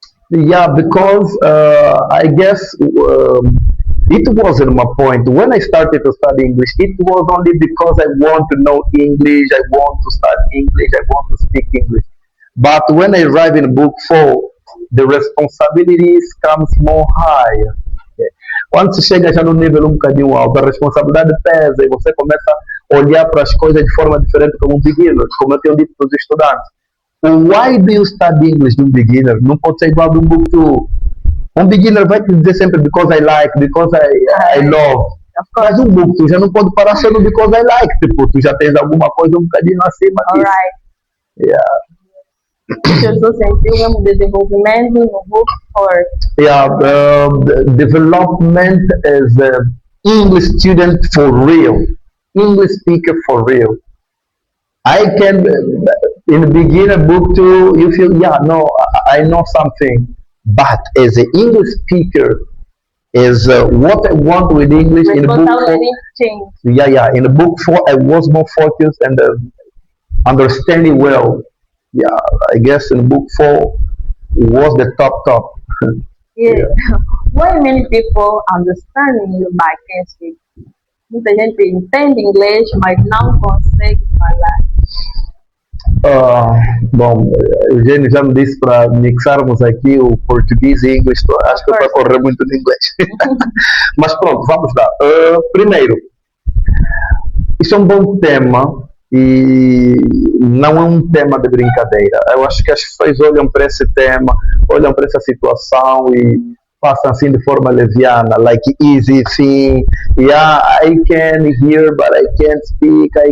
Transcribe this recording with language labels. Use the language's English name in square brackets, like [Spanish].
[English] Yeah, because I guess it wasn't my point. When I started to study English, it was only because I want to know English, I want to study English, I want to speak English. But when I arrive in book 4, the responsibilities comes more higher. Okay. [Portuguese] Quando você chega já no nível um bocadinho alto, a responsabilidade pesa e você começa a olhar para as coisas de forma diferente como um beginner, como eu tenho dito para os estudantes. [English] Why do you study English [Portuguese] de um beginner? Não pode ser igual de um book to... Um beginner vai te dizer sempre [English] because I like, because I love. of course, [Portuguese] Mas um book to já não pode parar só no [English] because I like. [Portuguese] Tipo, tu já tens alguma coisa um bocadinho acima disso. [English] alright. Yeah. [Portuguese] Eu sentiu um desenvolvimento no book 4. [English] Yeah, development as an English student for real. English speaker for real. I can, in the beginner book two, you feel, yeah, no, I know something. But as an English speaker, is what I want with English in the book four. Responsibility change. Yeah. In the book 4, I was more focused and understanding well. Yeah, I guess in book 4 was the top. Yeah. Why many people understand you but can't speak? [Portuguese] Muita gente entende inglês, mas não consegue falar. Bom, Eugênio já me disse para mixarmos aqui o português e inglês. Acho que é para correr muito no inglês. Mas pronto, vamos lá. Primeiro, isso é um bom tema e não é um tema de brincadeira. Eu acho que as pessoas olham para esse tema, olham para essa situação e passam assim de forma leviana, [English] like easy thing. Yeah, I can hear, but I can't speak.